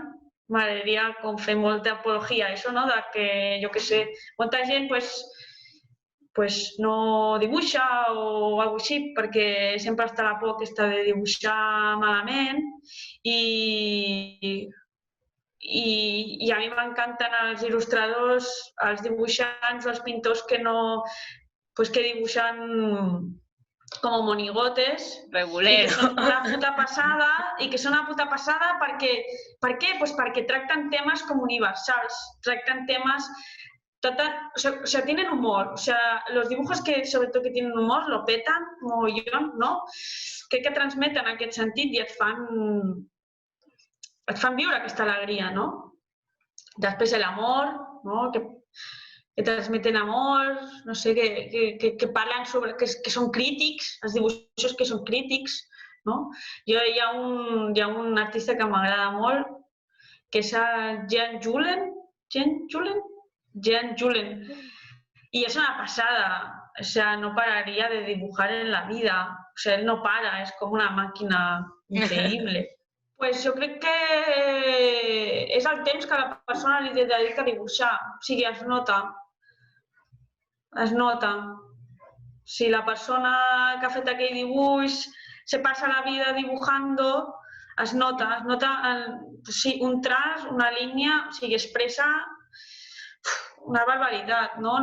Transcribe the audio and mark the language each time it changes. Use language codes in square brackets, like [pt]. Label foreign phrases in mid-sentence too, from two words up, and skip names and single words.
[ca] M'agradaria com fer molta apologia a això, no? De que, jo què sé, molta gent no dibuixa o alguna cosa així, perquè sempre està la por aquesta de dibuixar malament, i a mi m'encanten els il·lustradors, els dibuixants o els pintors que dibuixen com monigotes, regulero, i que són una puta passada, per què? Perquè tracten temes com universals, tracten temes... [es] tienen humor, los dibujos que sobre todo que tienen humor lo petan mogollón, no? [ca] Que transmeten aquest sentit i et fan viure aquesta alegria, no? Després l'amor, no? Que transmeten amor, no sé, que parlen sobre... que són crítics, els dibuixos que són crítics, no? Hi ha un artista que m'agrada molt, que és el Jean Julen, [es] y es una pasada, o sea, no pararía de dibujar en la vida, o sea, él no para, es como una máquina increïble. [ca] Pues jo crec que és el temps que la persona li dedica a dibuixar, o sigui, es nota. Si la persona que ha fet aquell dibuix se passa la vida dibujando, es nota un traç, una línia, o sigui, expressa una barbaritat, no?